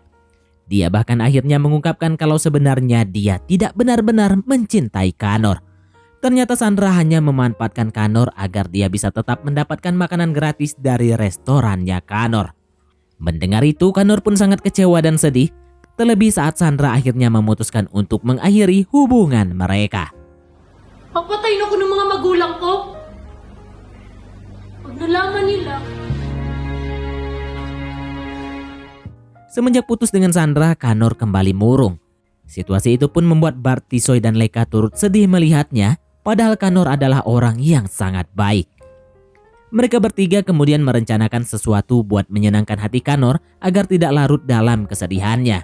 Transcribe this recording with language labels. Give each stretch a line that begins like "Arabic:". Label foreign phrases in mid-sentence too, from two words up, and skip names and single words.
Indonesian: Dia bahkan akhirnya mengungkapkan kalau sebenarnya dia tidak benar-benar mencintai Kanor. Ternyata Sandra hanya memanfaatkan Kanor agar dia bisa tetap mendapatkan makanan gratis dari restorannya Kanor. Mendengar itu, Kanor pun sangat kecewa dan sedih. Terlebih saat Sandra akhirnya memutuskan untuk mengakhiri hubungan mereka.
Filipino: Papatayin ako ng mga magulang ko. Pag nalaman nila.
Indonesian: Semenjak putus dengan Sandra, Kanor kembali murung. Situasi itu pun membuat Bart, Tisoy, dan Leka turut sedih melihatnya, padahal Kanor adalah orang yang sangat baik. Mereka bertiga kemudian merencanakan sesuatu buat menyenangkan hati Kanor agar tidak larut dalam kesedihannya.